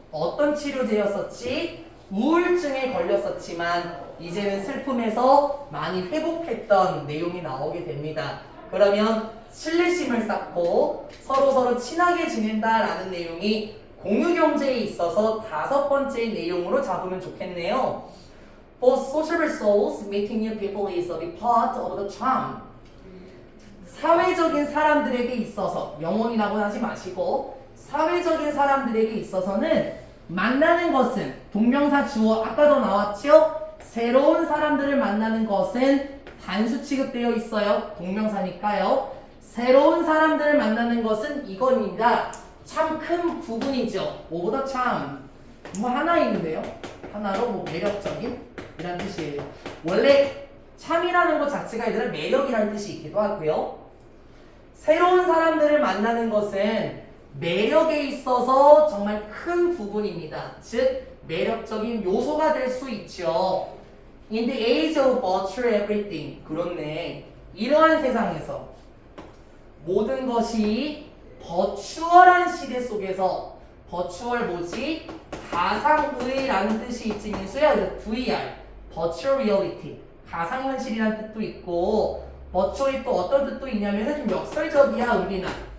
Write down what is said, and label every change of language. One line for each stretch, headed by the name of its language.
Korean: 어떤 치료제였었지? 우울증에 걸렸었지만 이제는 슬픔에서 많이 회복했던 내용이 나오게 됩니다. 그러면 신뢰심을 쌓고 서로서로 친하게 지낸다라는 내용이 공유경제에 있어서 5번째 내용으로 잡으면 좋겠네요.
English: For social souls, meeting new people is a big part of the charm.
Korean: 사회적인 사람들에게 있어서, 영혼이라고 하지 마시고 사회적인 사람들에게 있어서는 만나는 것은, 동명사 주어 아까도 나왔죠? 새로운 사람들을 만나는 것은 단수 취급되어 있어요. 동명사니까요. 새로운 사람들을 만나는 것은 이건입니다. 참 큰 부분이죠. 오더 참. 뭐 하나 있는데요. 하나로 뭐 매력적인 이란 뜻이에요. 원래 참이라는 것 자체가 얘들아 매력이라는 뜻이 있기도 하고요. 새로운 사람들을 만나는 것은 매력에 있어서 정말 큰 부분입니다. 즉 매력적인 요소가 될 수 있죠.
English: In the age of virtual everything.
Korean: 그렇네. 이러한 세상에서 모든 것이 버추얼한 시대 속에서, 버추얼 뭐지? 가상의라는 뜻이 있지, 민수야. VR,
English: virtual reality,
Korean: 가상현실이라는 뜻도 있고, 버추얼이 또 어떤 뜻도 있냐면 좀 역설적이야, 은빈아.